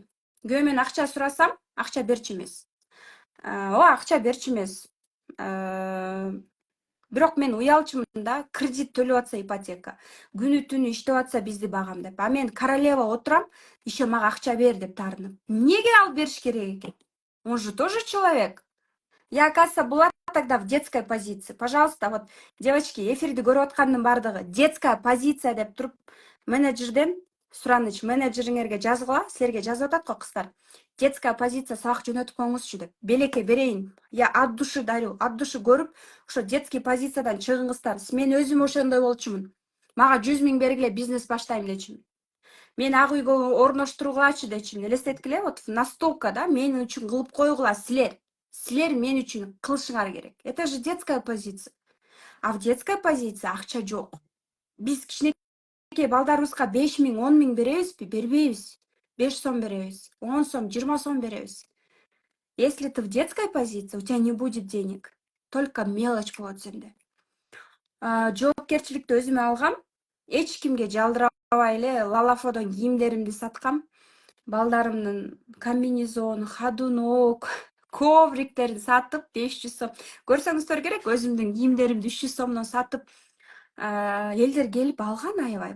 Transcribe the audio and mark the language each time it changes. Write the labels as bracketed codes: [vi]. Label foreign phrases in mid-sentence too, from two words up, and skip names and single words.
[ky] Күйөөмөн акча сурасам, акча берчү эмес. Акча берчү эмес. Бирок мен уялчумун да, кредит төлөп атса ипотека, күнү түнү иштеп атса бизди багам деп. Мен королева отурам, еще мага акча бер деп тарынып. Неге алып бериш керек экен? [ru] Он же тоже человек. Я, оказывается, была тогда в детской позиции. Пожалуйста, вот, девочки, [ky] эфирди көрүп аткандын бардыгы, [ru] детская позиция [ky] деп туруп, менеджерден сураныч, менеджериңерге жазгыла, силерге жазып атат го кыздар. [ru] Детская позиция [ky] сабак жөнөтүп коюңузчу деп. Белекке берейин. [ru] Я от души дарю, от души [ky] көрүп, ошо детский позициядан чыгыңыздар. Мен өзүм ошондой болчумун. Мага 100 000 бергиле, бизнес баштайм дечимин. Мен ак үйгө орноштургулачы дечимин. Элестеткиле, [ru] вот настолка [ky] да, мен үчүн кылып койгула силер. Силер мен үчүн кылышыңар керек. [ru] Это же детская позиция. А в детской позиции [ky] акча жок. Биз кичинекей балдарыбызга 5 000, 10 000 беребизби? Бербейбиз. 5 сом беребиз, 10 сом, 20 сом беребиз. [ru] Если ты в детской позиции, у тебя не будет денег. Только мелочь [ky] болот сенде. Жоопкерчиликти өзүмө алгам. эч кимге жалдырабай эле Лалафодон кийимдеримди саткам. Балдарымдын комбинезон, ходунок, ковриктерин сатып 500 сом. Көрсөңүздөр керек, өзүмдүн кийимдеримди 300 сомдон сатып, элдер келип алган аябай.